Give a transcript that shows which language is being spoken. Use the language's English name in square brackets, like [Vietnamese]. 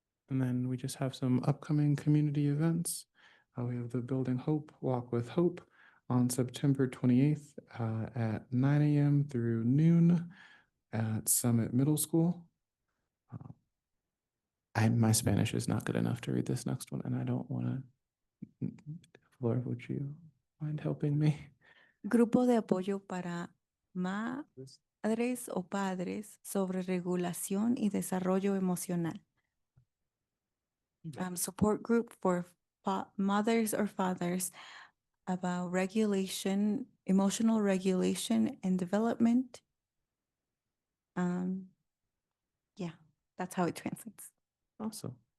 [English] And then we just have some upcoming community events. We have the Building Hope Walk with Hope on September 28th at 9 a.m. through noon at Summit Middle School. My Spanish is not good enough to read this next one, and I don't want to. Laura, would you mind helping me? [Spanish] Grupo de apoyo para madres o padres sobre regulación y desarrollo emocional. [English] Support group for mothers or fathers about regulation, emotional regulation and development. Yeah, that's how it translates. Awesome.